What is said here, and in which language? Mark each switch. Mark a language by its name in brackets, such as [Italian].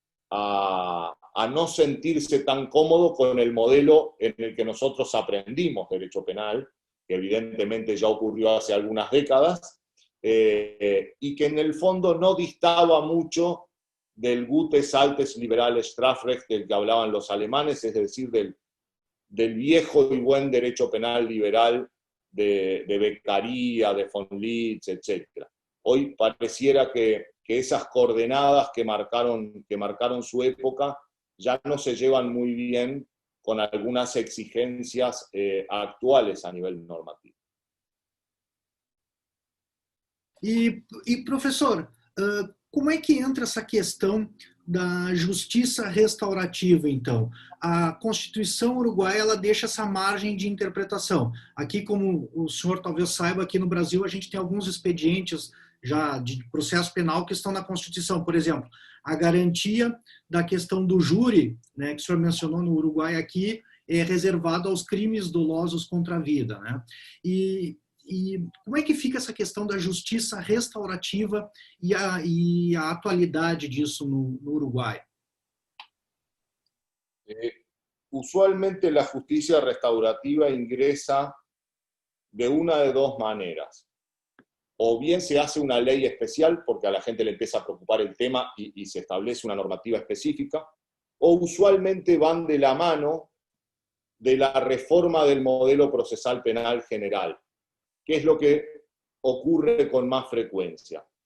[Spanish] a no sentirse tan cómodo con el modelo en el que nosotros aprendimos derecho penal, que evidentemente ya ocurrió hace algunas décadas, y que en el fondo no distaba mucho del [German] Gutes, Altes, Liberales, Strafrecht [Spanish] del que hablaban los alemanes, es decir, del viejo y buen derecho penal liberal de Beccaria, de von Litz, etc. Hoy pareciera que esas coordenadas que marcaron su época ya no se llevan muy bien con algunas exigencias actuales a nivel normativo. [Portuguese] Professor, como é que entra essa questão da justiça restaurativa, então? A Constituição uruguaia, ela deixa essa margem de interpretação. Aqui, como o senhor talvez saiba, aqui no Brasil a gente tem alguns expedientes já de processo penal que estão na Constituição. Por exemplo, a garantia da questão do júri, né, que o senhor mencionou no Uruguai aqui, é reservado aos crimes dolosos contra a vida, né? E como é que fica essa questão da justiça restaurativa e a atualidade disso no Uruguai? [Spanish] Usualmente la justicia restaurativa ingresa de una de dos maneras. O bien se hace una ley especial porque a la gente le empieza a preocupar el tema y se establece una normativa específica, o usualmente van de la mano de la reforma del modelo procesal penal general, que es lo que ocurre con más frecuencia.